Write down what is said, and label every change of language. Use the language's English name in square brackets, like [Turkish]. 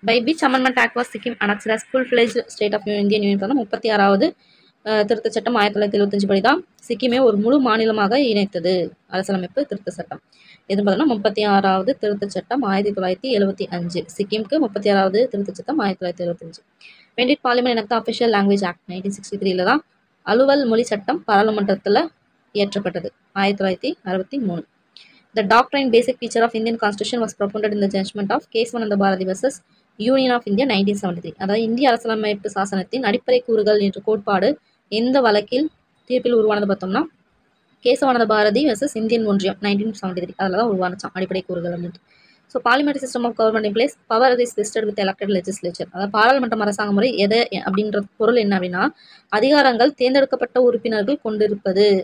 [English] by which amendment act was Sikkim annexed as full-fledged state of Indian union [Tamil] பார்த்தா 36வது திருத்த சட்டம் 1975 படி தான் சிக்கிமே ஒரு முழு மாநிலமாக இணைத்தது. அரசியலமைப்பு திருத்த சட்டம் எதுன்னு பார்த்தோம்னா 36வது திருத்த சட்டம் 1975. சிக்கிம்க்கு 36வது திருத்த சட்டம் 1975. [English] When did Parliament enact the Official Language Act [Tamil] 1963 தான் அலுவல் மொழி சட்டம் பாராளுமன்றத்தில் இயற்றப்பட்டது 1963. [English] The doctrine basic feature of Indian Constitution was propounded in the judgment of Keswananda Bharati versus Union of India 1973. [Tamil] அதாவது இந்திய அரசியலமைப்பு சாசனத்தின் அடிப்படை கூறுகள் என்ற கோட்பாடு எந்த வழக்கில் தீர்ப்பில் உருவானது பார்த்தோம்னா கேசவானந்த பாரதி வெர்சஸ் இந்தியன் ஒன்றியம் 1973. அதில் தான் உருவானச்சான் அடிப்படை கூறுகள் அப்படின்ட்டு. [English] So parliament system of government in place power is vested with elected legislature. [Tamil] அதாவது பாராளுமன்றம் அரசாங்க முறை எதை அப்படின்ற பொருள் என்ன அப்படின்னா அதிகாரங்கள் தேர்ந்தெடுக்கப்பட்ட உறுப்பினர்கள் கொண்டிருப்பது.